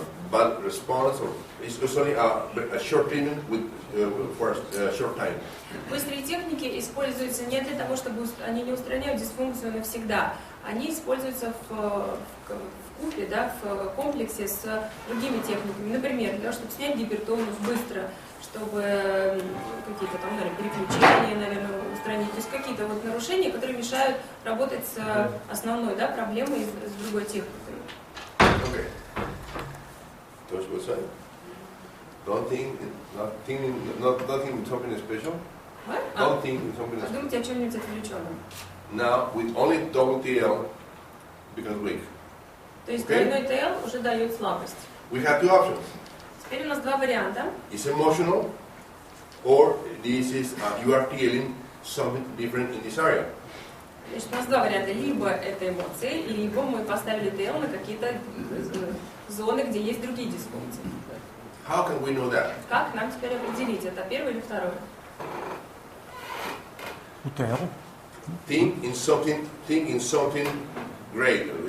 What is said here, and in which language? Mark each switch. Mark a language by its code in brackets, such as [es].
[en] bad response, or it's only a short treatment for a short time. [ru] Быстрые техники используются не для того, чтобы они не устраняют дисфункцию навсегда. Они используются в купе, да, в комплексе с другими техниками. Например, для того, чтобы снять гипертонус быстро, чтобы какие-то там, наверное, переключения, наверное, устранить. То есть какие-то вот нарушения, которые мешают работать с основной, да, проблемой с другой техникой. [en] Okay. Touch both sides. Don't think, nothing something special. What? Don't think something special. [ru] Подумайте о чем-нибудь отвлеченном. [en] Now, with only double TL, becomes weak. [ru] То есть двойной ТЛ уже дает слабость. [en] We have two options. [ru] Теперь у нас два варианта. [en] It's emotional, or this is you are feeling something different in this area. [ru] Значит, у нас два варианта. Либо это эмоции, либо мы поставили ТЛ на какие-то зоны, где есть другие дисфункции. [en] How can we know that? [ru] Как нам теперь определить, это первый или второй? [en] Think in something great.